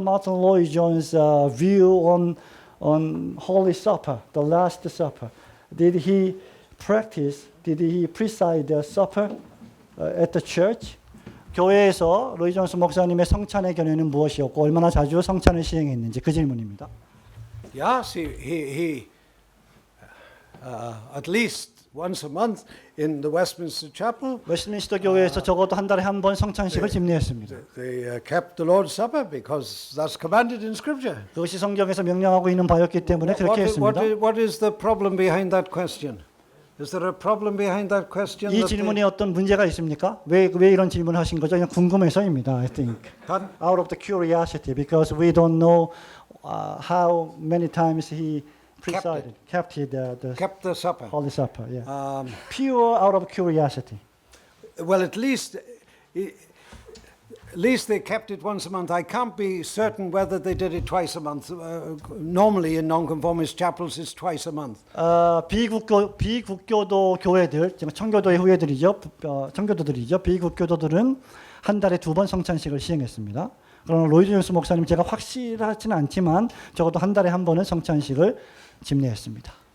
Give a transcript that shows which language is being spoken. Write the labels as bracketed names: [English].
[English] Martin Lloyd-Jones' view on Holy Supper, the Last Supper? Did he preside the supper at the church? [Korean] 교회에서 로이 존스 목사님의 성찬의 견해는 무엇이었고 얼마나 자주 성찬을 시행했는지 그 질문입니다. [English] Yes, he at least once a month in the Westminster Chapel, [Korean] 웨스트민스터 교회에서 적어도 한 달에 한 번 성찬식을 집례했습니다. [English] they kept the Lord's Supper because that's commanded in Scripture. [Korean] 그것이 성경에서 명령하고 있는 바였기 때문에 그렇게 했습니다. [English] What is the problem behind that question? Is there a problem behind that question? [Korean] 이 질문에 어떤 문제가 있습니까? 왜 이런 질문을 하신 거죠? 그냥 궁금해서입니다. [English] I think out of the curiosity because we don't know how many times he presided, kept kept the supper. Holy Supper. Yeah. Pure out of curiosity. Well, at least they kept it once a month. I can't be certain whether they did it twice a month. Normally in nonconformist chapels it's twice a month. [Korean] 비국교도 교회들, 청교도의 후예들이죠. 청교도들이죠. 비국교도들은 한 달에 2번 성찬식을 시행했습니다. 그러나 로이 존스 목사님 제가 확실하지는 않지만 적어도 한 달에 한 번은 성찬식을 집례했습니다.